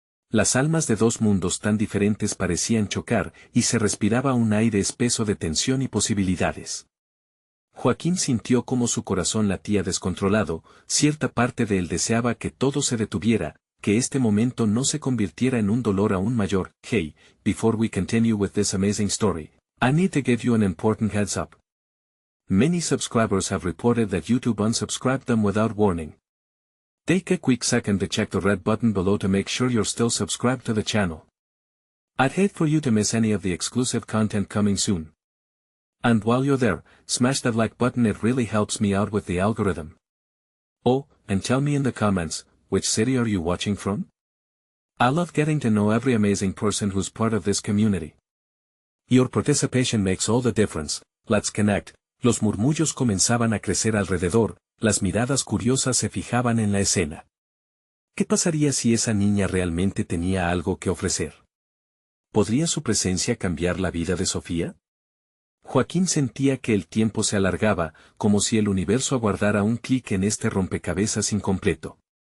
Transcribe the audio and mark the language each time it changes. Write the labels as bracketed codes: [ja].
[es] Las almas de dos mundos tan diferentes parecían chocar, y se respiraba un aire espeso de tensión y posibilidades. Joaquín sintió cómo su corazón latía descontrolado, cierta parte de él deseaba que todo se detuviera, que este momento no se convirtiera en un dolor aún mayor. [en] Hey, before we continue with this amazing story, I need to give you an important heads up. Many subscribers have reported that YouTube unsubscribed them without warning. Take a quick second to check the red button below to make sure you're still subscribed to the channel. I'd hate for you to miss any of the exclusive content coming soon. And while you're there, smash that like button, it really helps me out with the algorithm. Oh, and tell me in the comments, which city are you watching from? I love getting to know every amazing person who's part of this community. Your participation makes all the difference. Let's connect. [es] Los murmullos comenzaban a crecer alrededor, las miradas curiosas se fijaban en la escena. ¿Qué pasaría si esa niña realmente tenía algo que ofrecer? ¿Podría su presencia cambiar la vida de Sofía? Joaquín sentía que el tiempo se alargaba, como si el universo aguardara un clic en este rompecabezas incompleto.